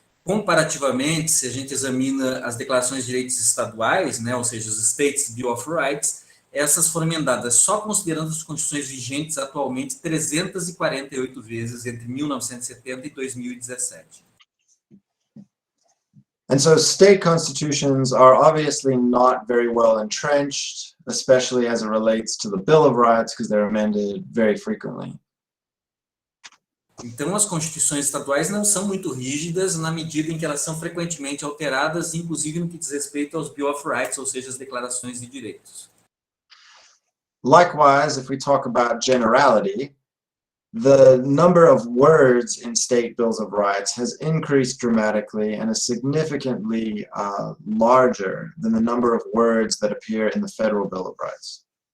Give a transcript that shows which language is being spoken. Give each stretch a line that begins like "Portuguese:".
Portuguese: Comparativamente, se a gente examina as declarações de direitos estaduais, né, ou seja, os States Bill of Rights, essas foram emendadas só considerando as constituições vigentes atualmente 348 vezes entre 1970 e 2017.
English: And so state constitutions are obviously not very well entrenched, especially as it relates to the Bill of Rights, because they're amended very frequently.
Portuguese: Então, as constituições estaduais não são muito rígidas na medida em que elas são frequentemente alteradas, inclusive no que diz respeito aos Bill of Rights, ou seja, as declarações de direitos.
English: Likewise, if we talk about generality, the number of words in state bills of rights has increased dramatically and is significantly larger than the number of words that appear in the federal Bill of Rights.